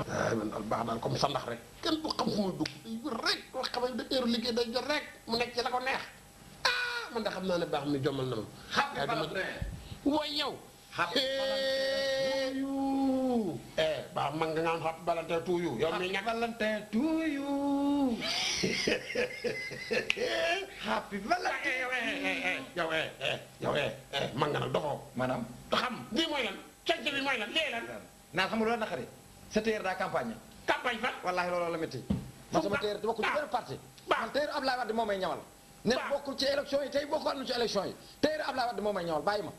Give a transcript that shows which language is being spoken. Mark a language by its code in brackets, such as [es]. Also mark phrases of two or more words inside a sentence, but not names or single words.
[wo] waaye man daal baax daal comme sa ndax rek kenn du xam fu muy dugg day wër rek wax xam ne heure liggéey day jot rek mu nekk ci la ko neex ah man da xam naa ne baax mi jommal na ma. [en] Happy Valentine. [wo] waaye yow. [en] Happy Valentine. [wo] baax man nga naan [en] Happy Valentine to you [wo] yow mi ñàkk [en] Valentine to you. Happy Valentine. [wo] yow man nga nag doxoo. maanaam. xam lii mooy lan cànc bi mooy lan lii lan. naan xam nga loolu naqari. sa téer daa campagne. campagne fan. wallaahi looloo la métti. man sama téer bokkul ci benn parti. man téer Ablaye Wade moo may ñawal. ne bokkul ci élection yi tey bokkul na ci élection yi. téer Ablaye Wade moo may ñawal bàyyi ma.